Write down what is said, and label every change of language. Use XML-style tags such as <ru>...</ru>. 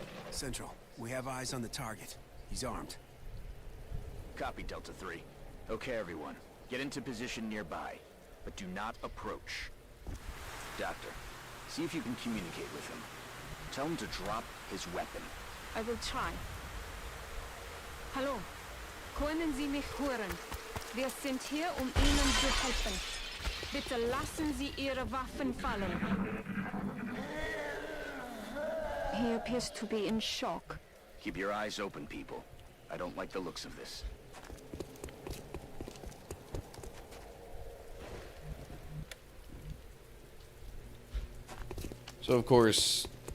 <en>Central, we have eyes on the target. He's armed. Copy, Delta 3. Okay, everyone. Get into position nearby, but do not approach. Doctor, see if you can communicate with him. Tell him to drop his weapon. I will try.</en> <de>Hallo, können Sie mich hören? Wir sind hier, Ihnen zu helfen. Bitte lassen Sie Ihre Waffen fallen.</de> <en>He appears to be in shock. Keep your eyes open, people. I don't like the looks of this. So of course,</en>